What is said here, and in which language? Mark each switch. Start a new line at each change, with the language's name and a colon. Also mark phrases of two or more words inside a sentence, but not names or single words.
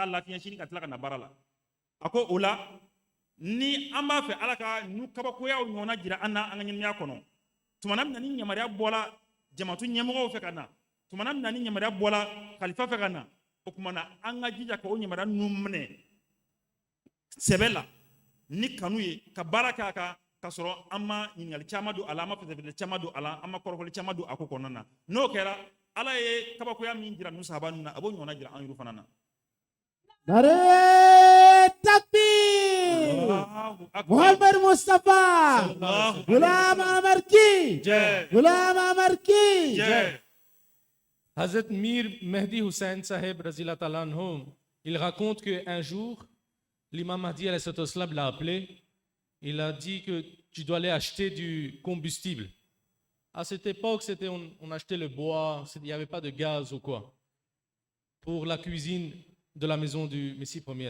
Bambara: lafiɲɛ sini ka tila ka na baara la a ko o la ni an b'a fɛ Ala ka nu kabakoyaw ɲɔgɔnna jira an na an ka ɲɛnamaya kɔnɔ tuma min na ni yamaruya bɔla jamatu ɲɛmɔgɔw fɛ ka na tuma min na ni yamaruya bɔla kalifa fɛ ka na o kuma na an ka jija ka o ɲamara ninnu minɛ sɛbɛ la ni kanu ye ka baara kɛ a kan ka sɔrɔ an ma ɲininkali caman don a la an ma fɛsɛfɛsɛ caman don a la an ma kɔrɔfɔli caman don a ko kɔnɔna na n'o kɛra ala ye kabakoya min jira ninnu sahaba ninnu na a b'o ɲɔgɔnna jira an yɛrɛ fana na.
Urdu: نعرۂ تکبیر.
Arabic: الله أكبر. Muhammad Mustafa. Allahu
Urdu: غلام احمد کی. Jai. غلام احمد کی. Jai.
Arabic: Hazrat Mir Mehdi Hussein Sahib, رضي الله تعالى عنه,
French: il raconte qu'un jour, l'imam Mahdi
Arabic: عليه الصلاة والسلام
French: l'a appelé. Il a dit que tu dois aller acheter du combustible. À cette époque, on achetait le bois, il n'y avait pas de gaz ou quoi, pour la cuisine de la maison du Messie premier.